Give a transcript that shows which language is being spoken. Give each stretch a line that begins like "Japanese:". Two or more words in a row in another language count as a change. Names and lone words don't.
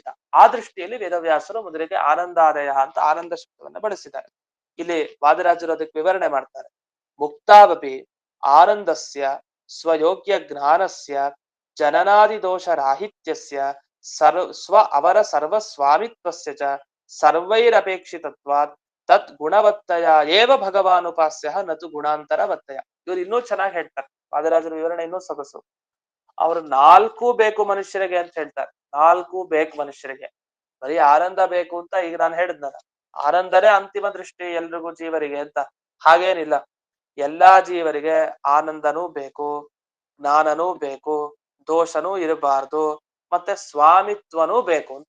Kannada: ಆ ದೃಷ್ಟಿಯಲ್ಲಿ ವೇದವ್ಯಾಸರು ಮೊದಲಿಗೆ ಆನಂದಾದಯ ಅಂತ ಆನಂದ ಶಬ್ದವನ್ನ ಬಳಸಿದ್ದಾರೆ. ಇಲ್ಲಿ ವಾದಿರಾಜರು ಅದಕ್ಕೆ ವಿವರಣೆ ಮಾಡ್ತಾರೆ.
Sanskrit: ಮುಕ್ತಾವಪಿ ಆನಂದಸ್ಯ ಸ್ವಯೋಗ್ಯ ಜ್ಞಾನಸ್ಯ ಜನನಾದಿ ದೋಷ ರಾಹಿತ್ಯಸ್ಯ ಅವರ ಸರ್ವಸ್ವಾಮಿತ್ವಸ್ಯ ಚ ಸರ್ವೈರಪೇಕ್ಷಿತತ್ವಾತ್ ತತ್ ಗುಣವತ್ತಯ ಏವ ಭಗವಾನುಪಾಸ್ಯ ನತು ಗುಣಾಂತರವತ್ತಯ.
Kannada: ಇವ್ರು ಇನ್ನೂ ಚೆನ್ನಾಗಿ ಹೇಳ್ತಾರೆ. ವಾದಿರಾಜರ ವಿವರಣೆ ಇನ್ನೂ ಸೊಗಸು. ಅವ್ರು 4 ಬೇಕು ಮನುಷ್ಯರಿಗೆ ಅಂತ ಹೇಳ್ತಾರೆ. 4 ಬೇಕು ಮನುಷ್ಯರಿಗೆ. ಬರೀ ಆನಂದ ಬೇಕು ಅಂತ ಈಗ ನಾನು ಹೇಳಿದ್ನಲ್ಲ, ಆನಂದನೇ ಅಂತಿಮ ದೃಷ್ಟಿ ಎಲ್ರಿಗೂ ಜೀವರಿಗೆ ಅಂತ ಹಾಗೇನಿಲ್ಲ. ಎಲ್ಲಾ ಜೀವರಿಗೆ ಆನಂದನೂ ಬೇಕು, ಜ್ಞಾನನೂ ಬೇಕು, ದೋಷನೂ ಇರಬಾರ್ದು, ಮತ್ತೆ ಸ್ವಾಮಿತ್ವನೂ ಬೇಕು ಅಂತ.